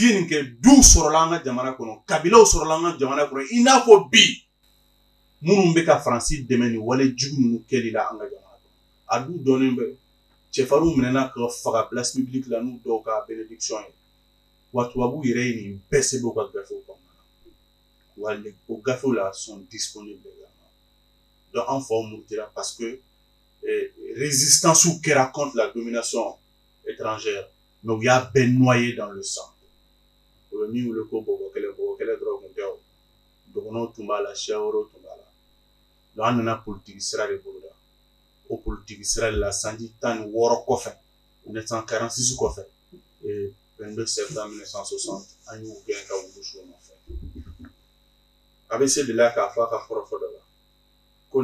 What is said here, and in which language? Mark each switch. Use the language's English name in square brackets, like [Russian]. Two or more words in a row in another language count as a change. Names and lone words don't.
[Bambara] ye nin kɛ duw sɔrɔla an ka jamana kɔnɔ kabilaw sɔrɔla an ka jamana kɔnɔ i n'a fɔ bi minnu bɛ ka Faransi dɛmɛ nin wale jugu ninnu kɛli la an ka jamana kɔnɔ a du dɔnnen bɛ cɛfarinw minɛna ka faga [French] place publique [Bambara] la n'u dɔw ka bénédiction ye wa tubabuw yɛrɛ ye nin bɛɛ sɛbɛn u ka gafew kɔnɔna na wa o gafew la [French] sont disponibles également donc [Bambara] an faw murutira [French] parce que [Bambara] résistance kɛra [French] contre la domination étrangère mais [Bambara] u y'a bɛɛ [French] noyé dans le sang [Bambara] o bɛ min wele ko bɔbɔ kɛlɛ dɔrɔn tun tɛ o dɔgɔnɔw tun b'a la siya wɛrɛw tun b'a la donc an nana politiki sira de boloda o politiki sira de la sanji 16 kɔfɛ 1946 kɔfɛ 22 septembre 1960 an y'u gɛn ka wulu su nɔfɛ a bɛ se de la k'a fɔ a ka fɔlɔfɔ dɔ la ko